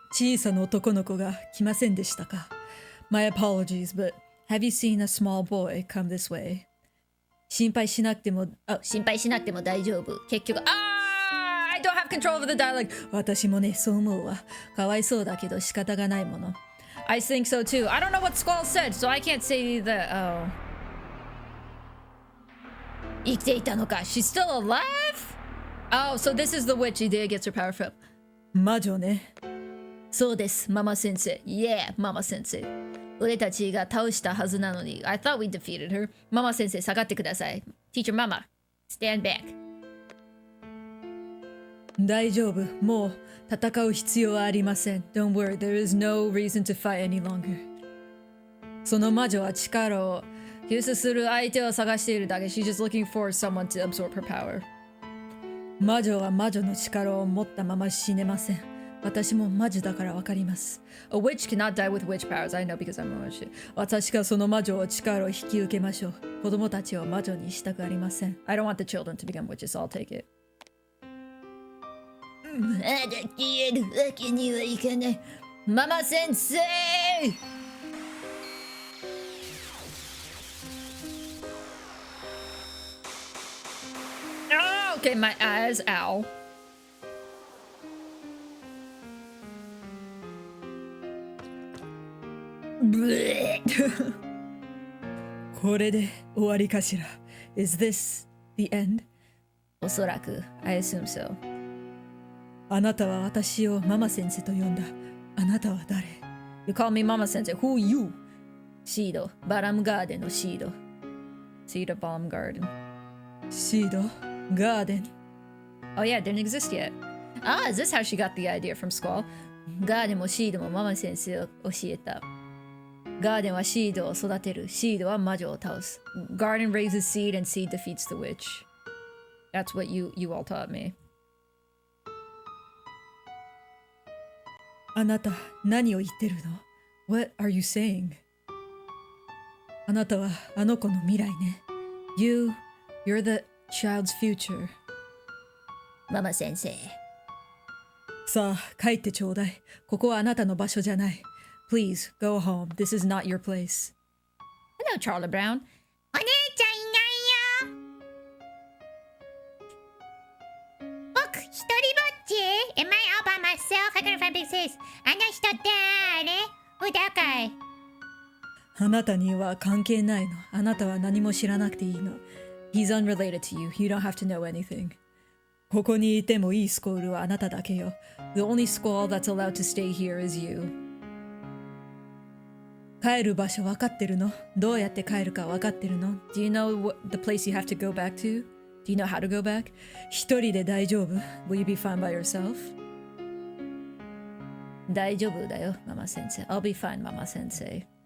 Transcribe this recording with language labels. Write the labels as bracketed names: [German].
[Japanese] 小さな男の子が来ませんでしたか? [English] My apologies, but have you seen a small boy come this way? [Japanese] 心配しなくても大丈夫。結局、 [English] I don't have control over the dialogue. [Japanese] 私もね、そう思うわ。かわいそうだけど仕方がないもの。 [English] I think so too. I don't know what Squall said, so I can't say that. Oh. [Japanese] 生きていたのか? [English] She's still alive? Oh, so this is the witch Idea gets her power from. [Japanese] 魔女ね。そうです、ママ先生。Yeah, ママ先生。俺たちが倒したはずなのに。 [English] I thought we defeated her. [Japanese] ママ先生、下がってください。 [English] Teacher Mama, stand back. [Japanese] 大丈夫。もう戦う必要はありません。 [English] Don't worry, there is no reason to fight any longer. [Japanese] その魔女は力を吸収する相手を探しているだけ。 [English] She's just looking for someone to absorb her power. [Japanese] 魔女は魔女の力を持ったまま死ねません。私も魔女だからわかります。 [English] A witch cannot die with witch powers. I know because I'm a witch. [Japanese] 私がその魔女を力を引き受けましょう。子供たちを魔女にしたくありません。 [English] I don't want the children to become witches, so I'll take it. [Japanese] まだ消えるわけにはいかない。 [English] ママ先生！Oh, okay, my eyes, ow. [Japanese] これで終わりかしら。 [English] Is this the end? [Japanese] おそらく、 [English] I assume so. [Japanese] あなたは私をママ先生と呼んだ。あなたは誰? [English] You call me Mama Sensei. Who you? [Japanese] シード、バラムガーデンのシード。シード、バラムガーデン。シード、ガーデン。 [English] Oh yeah, it didn't exist yet. Ah, is this how she got the idea from Squall? [Japanese] ガーデンもシードもママ先生を教えた。ガーデンはシードを育てる。シードは魔女を倒す。 [English] Garden raises seed and seed defeats the witch. That's what you all taught me. [Japanese] あなた、何を言ってるの? [English] What are you saying? [Japanese] あなたはあの子の未来ね。 [English] You're the child's future. [Japanese] ママ先生。さあ、帰ってちょうだい。ここはあなたの場所じゃない。 [English] Please, go home. This is not your place. Hello, Charlie Brown. [Japanese] お姉ちゃんいないよ僕、一人ぼっち [English] Am I all by myself? I couldn't find big sis. [Japanese] あの人誰うだかいあなたには関係ないの。あなたは何も知らなくていいの。 [English] He's unrelated to you. You don't have to know anything. [Japanese] ここにいてもいいスコールはあなただけよ。 [English] The only Squall that's allowed to stay here is you. [Japanese] 帰る場所分かってるの？どうやって帰るか分かってるの？ [English] Do you know the place you have to go back to? Do you know how to go back? [Japanese] 一人で大丈夫？ [English] Will you be fine by yourself? [Japanese] 大丈夫だよ、ママ先生。 [English] I'll be fine, ママ先生。